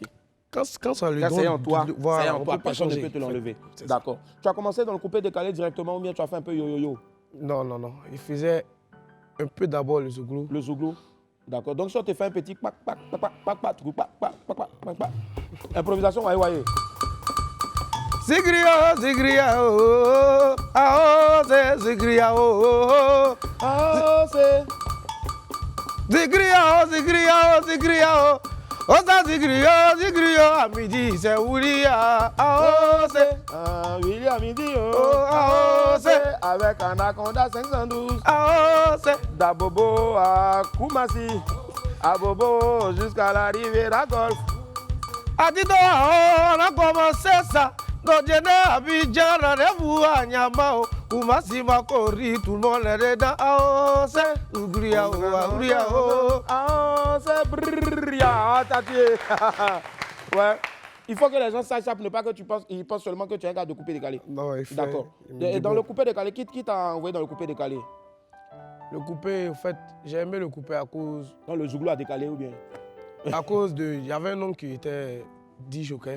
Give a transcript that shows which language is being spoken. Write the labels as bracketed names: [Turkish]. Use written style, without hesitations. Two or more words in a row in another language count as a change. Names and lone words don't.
[French] Quand ça le donne... C'est en toi, voilà, personne ne peut te l'enlever. D'accord. Tu as commencé dans le coupé décalé directement ou bien tu as fait un peu yo-yo-yo? Non. Il faisait un peu d'abord le zouglou. Le zouglou? D'accord. Donc si on te fait un petit pac, improvisation, waye. Zigria, oh, aose, zigria, oh, aose. Zigria, oh. Osa zigria, à midi, c'est Oulia, aose. Willy à midi, aose. Avec Anaconda 512. Aose. D'Abobo à Koumassi. À Bobo jusqu'à l'arrivée à Golf. A Tito, on a commencé ça. Dodjena, Abidjan, rendez-vous à Nyamao. Koumassi, Makori, tout le monde est dedans. Aose. Ougria, aose, brrria, tatier. Ouais. Il faut que les gens sachent ne pas que ils pensent seulement que tu es un gars de coupé décalé. Non, il fait. D'accord. Et dans le coupé décalé, qui t'a envoyé dans le coupé décalé? Le coupé, en fait, j'ai aimé le coupé à cause... Dans le zouglou a décalé ou bien? À cause de... Il y avait un homme qui était dit joker.